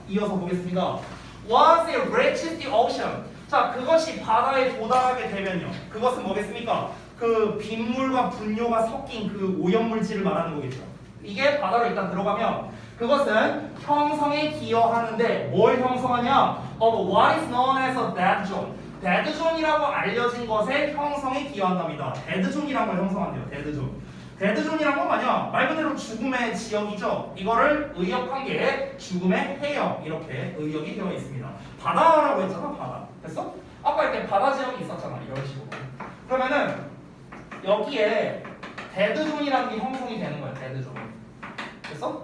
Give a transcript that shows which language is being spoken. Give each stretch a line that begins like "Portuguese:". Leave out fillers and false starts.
Korean: 이어서 보겠습니다.
English: Once it reaches the ocean.
Korean: 자, 그것이 바다에 도달하게 되면요. 그것은 뭐겠습니까? 그 빗물과 분유가 섞인 그 오염물질을 말하는 거겠죠. 이게 바다로 일단 들어가면 그것은 형성에 기여하는데 뭘 형성하냐?
English: What is known as a dead zone.
Korean: 데드존이라고 알려진 것에 형성에 기여한답니다. 데드존이라는 걸 형성한대요. 데드존이란 건 뭐냐? 말 그대로 죽음의 지역이죠. 이거를 의역한 게 죽음의 해역 이렇게 의역이 되어 있습니다. 바다라고 했잖아. 바다. 됐어? 아까 이렇게 바다 지역이 있었잖아. 이런 식으로. 그러면은 여기에 데드존이라는 게 형성이 되는 거야. 데드존. 됐어?